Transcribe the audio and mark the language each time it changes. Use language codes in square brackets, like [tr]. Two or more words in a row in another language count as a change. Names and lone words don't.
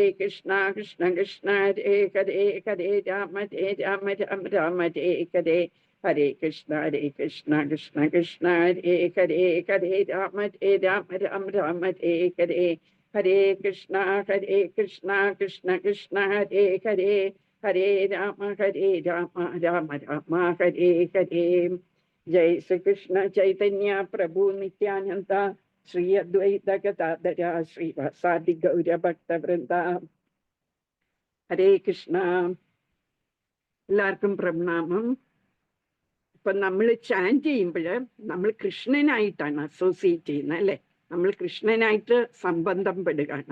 [sa] കൃഷ്ണ ഹരേ ഹരേ ഹരേ രാമ രാമ ഹരേ ഹരേ ഹരേ കൃഷ്ണ കൃഷ്ണ ഹരേ ഹരേ ഹരേ രാമ രാമ ഹരേ ഹരേ ഹരേ കൃഷ്ണ കൃഷ്ണ ഹരേ ഹരേ ഹരേ രാമ രാമ ഹരേ ഹരേ. ജയ ശ്രീകൃഷ്ണ ചൈതന്യ പ്രഭു നിത്യാനന്ദ ശ്രീ അദ്വൈത ഗദാധര ശ്രീവാസാദി ഗൗരഭക്തവൃന്ദ. [ml] ഹരേ കൃഷ്ണ. എല്ലാവർക്കും പ്രണാമം. ഇപ്പൊ നമ്മൾ ചാൻറ്റ് ചെയ്യുമ്പോൾ നമ്മൾ കൃഷ്ണനായിട്ടാണ് അസോസിയേറ്റ് ചെയ്യുന്നത് അല്ലെ, നമ്മൾ കൃഷ്ണനായിട്ട് സംബന്ധം പെടുകയാണ്.